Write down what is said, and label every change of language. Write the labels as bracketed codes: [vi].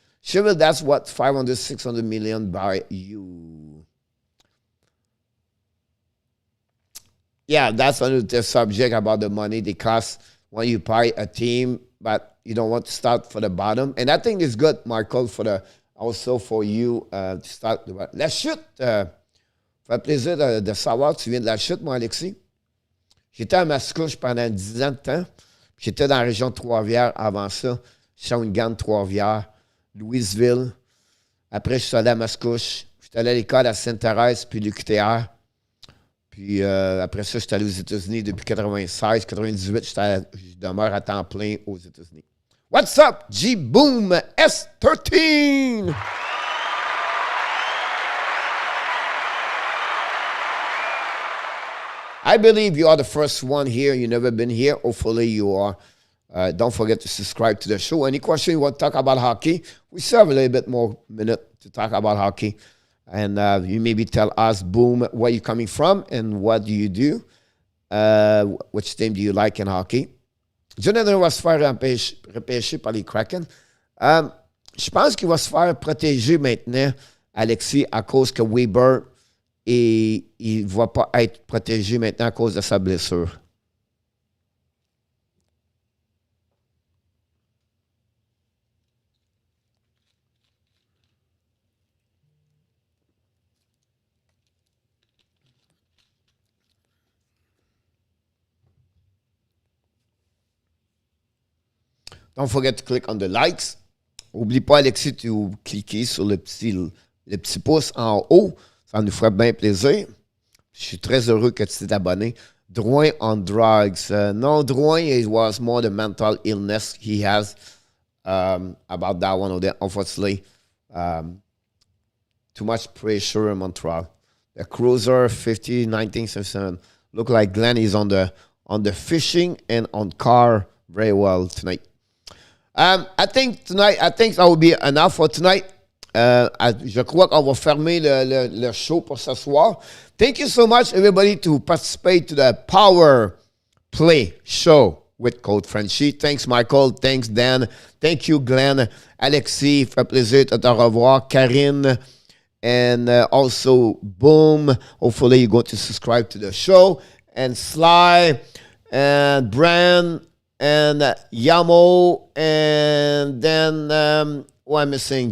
[en] Sure, that's what 500, 600 million by you. Yeah, that's another subject about the money they cost when you buy a team, but you don't want to start for the bottom. And I think it's good, Michael, also for you to start. [fr] La chute, ça fait plaisir de savoir que tu viens de la chute, moi, Alexis. J'étais à Mascouche pendant 10 ans de temps. J'étais dans la région de Trois-Rivières avant ça. Shawinigan, Trois-Rivières, Louisville. Après, je suis allé à Mascouche. J'étais allé à l'école à Sainte-Thérèse, puis l'UQTR. Puis après ça, j'étais allé aux États-Unis depuis 96, 98. Je demeure à temps plein aux États-Unis. [en] What's up, G-Boom S13? I believe you are the first one here. You've never been here. Hopefully you are. Don't forget to subscribe to the show. Any question you want to talk about hockey? We still have a little bit more minute to talk about hockey. And you maybe tell us, Boom, where you're coming from and what do you do? Which team do you like in hockey? [fr] Jonathan va se faire repêcher par les Kraken. Je pense qu'il va se faire protéger maintenant, Alexis, à cause que Weber, il ne va pas être protégé maintenant à cause de sa blessure. [en] Don't forget to click on the likes. [fr] N'oublie pas, Alexis, de cliquer sur le petit pouce en haut. Ça nous ferait bien plaisir. Je suis très heureux que tu t'es abonné. [en] Drouin on drugs. No, Drouin, it was more the mental illness he has about that one. Unfortunately, too much pressure in Montreal. The cruiser, 50, 1977. Look like Glenn is on the fishing and on car very well tonight. I think that will be enough for tonight. [fr] Je crois qu'on va fermer le show pour ce soir. [en] Thank you so much, everybody, to participate to the Power Play show with Coach Frenchy. Thanks, Michael. Thanks, Dan. Thank you, Glenn. [fr] Alexis, fait plaisir de te revoir. [en] Karine. And also, Boom. Hopefully, you're going to subscribe to the show. And Sly. And Brand. And Yamo, and then, who am I missing?